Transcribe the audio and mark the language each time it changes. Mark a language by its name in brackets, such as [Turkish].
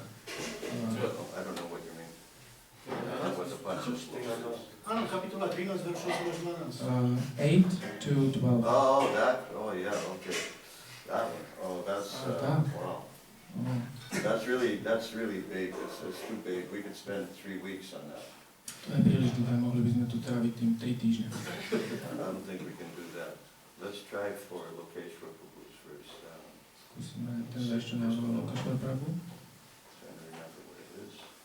[English] I don't know what you mean. What the bunch of slogans. [Slovak] Áno, kapitola 13, veršov 1 až 12. [English] 8 to 12. Oh, that. Oh, yeah. Okay. That one. Oh, that's. Wow. That's really big. It's too big. We could spend 3 weeks on that. [Slovak] To je príliš dlhé, mohli by sme tu tráviť tým 3 týždne. [English] I don't think we can do that. Let's try for Lokeshwar Prabhu's first. [Slovak] Skúsime ten verš, čo navrhol Lokeshwar Prabhu. [English] Trying to remember what it is.